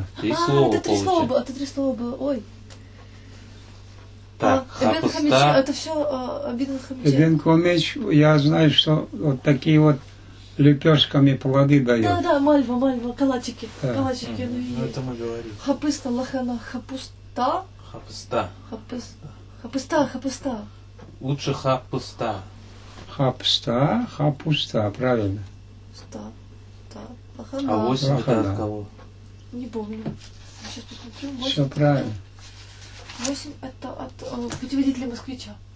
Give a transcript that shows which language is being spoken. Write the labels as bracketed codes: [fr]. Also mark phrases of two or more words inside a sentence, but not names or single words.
[ru] Три слова это три слова получается. было, это три слова было. Ой. Так, [crh] Эбен хамечи, [ru] хапуста. это все [crh] Эбен хамечи. Эбенко меч, [ru] я знаю, что вот такие вот лепешками плоды дает. Да, мальва, калачики. Да. Калачики, ну Ну, и... это мы говорили. [crh] Хапыста, лахана, хапуста. [ru] Хапуста. Хапуста. Лучше хапуста. Хапуста, правильно. Лахана. А 8 это Лохана. от кого? Не помню. Сейчас посмотрю. Все правильно. 8 это от путеводителя москвича.